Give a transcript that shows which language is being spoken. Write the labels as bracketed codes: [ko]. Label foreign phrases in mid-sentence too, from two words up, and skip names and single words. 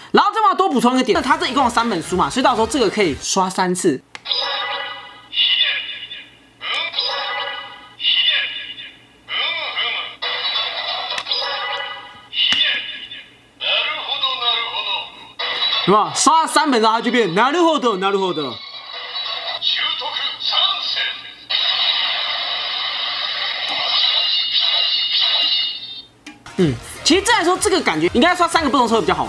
[zh] 然后这边多补充一个点，它这一共有3本书嘛，所以到时候这个可以刷3次。有没有刷了3本，然后它就变 [ja] なるほどなるほど。 [zh] 其实这来说，这个感觉应该刷3个不同车会比较好玩。